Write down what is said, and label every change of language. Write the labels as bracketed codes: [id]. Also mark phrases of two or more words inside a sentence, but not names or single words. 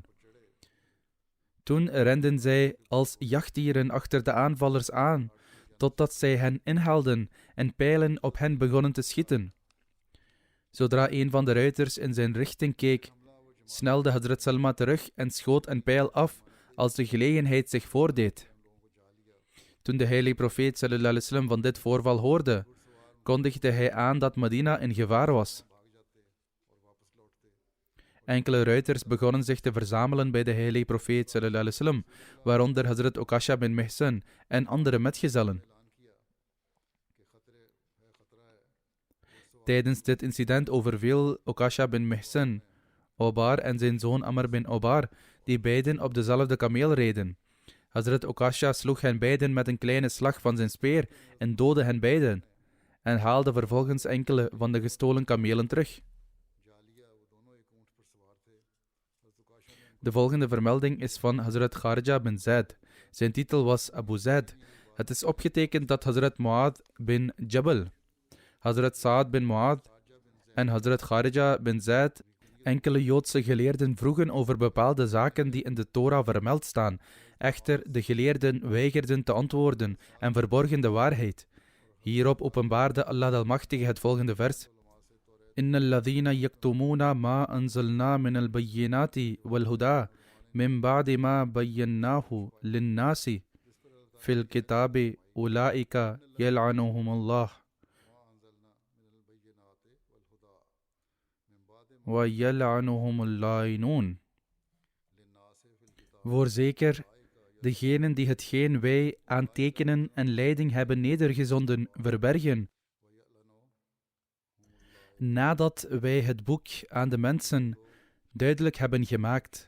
[nl] Toen renden zij als jachtdieren achter de aanvallers aan, totdat zij hen inhaalden en pijlen op hen begonnen te schieten. Zodra een van de ruiters in zijn richting keek, snelde Hazrat Salma terug en schoot een pijl af als de gelegenheid zich voordeed. Toen de heilige profeet [ar] صلى الله عليه وسلم [nl] van dit voorval hoorde, kondigde hij aan dat Medina in gevaar was. Enkele ruiters begonnen zich te verzamelen bij de heilige profeet [ar] صلى الله عليه وسلم, [nl] waaronder Hazrat Okasha bin Mihsan en andere metgezellen. Tijdens dit incident overviel Ukasha bin Mihsan Obar en zijn zoon Amr bin Obar, die beiden op dezelfde kameel reden. Hazrat Ukasha sloeg hen beiden met een kleine slag van zijn speer en doodde hen beiden en haalde vervolgens enkele van de gestolen kamelen terug. De volgende vermelding is van Hazrat Kharija bin Zaid. Zijn titel was Abu Zaid. Het is opgetekend dat Hazrat Mu'adh bin Jabal, Hazrat Sa'ad bin Mu'adh en Hazrat Kharija bin Zaid enkele Joodse geleerden vroegen over bepaalde zaken die in de Torah vermeld staan. Echter, de geleerden weigerden te antwoorden en verborgen de waarheid. Hierop openbaarde Allah Almachtige het volgende vers. [ar] إن الذين يكتمون ما أنزلنا من البينات والهدى من بعد ما بيناه للناس في الكتاب أولئك يلعنهم الله ويلعنهم اللاعنون. [nl] Voorzeker, degenen die hetgeen wij aan tekenen en leiding hebben nedergezonden verbergen, nadat wij het boek aan de mensen duidelijk hebben gemaakt.